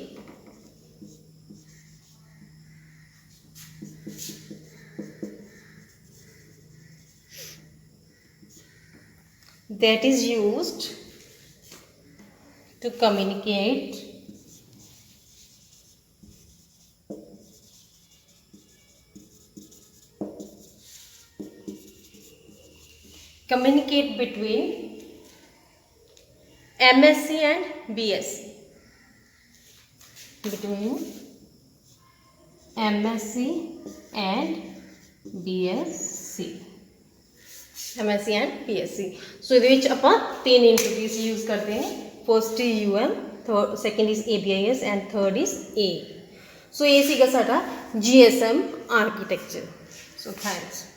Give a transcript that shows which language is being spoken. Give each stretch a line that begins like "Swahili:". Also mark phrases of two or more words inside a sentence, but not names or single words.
English: That is used to communicate between MSc and BSc. Between MSc and BSc. MSc and BSc.
Hindi: सो
Punjabi: ਇਹਦੇ ਵਿੱਚ ਆਪਾਂ
Hindi: तीन
English: interface use
Hindi: करते हैं.
English: first is UM, second is ABIS and third is A.
Punjabi: ਸੋ ਯੇ ਸੀਗਾ ਸਾਡਾ GSM ਆਰਕੀਟੈਕਚਰ.
English: so thanks.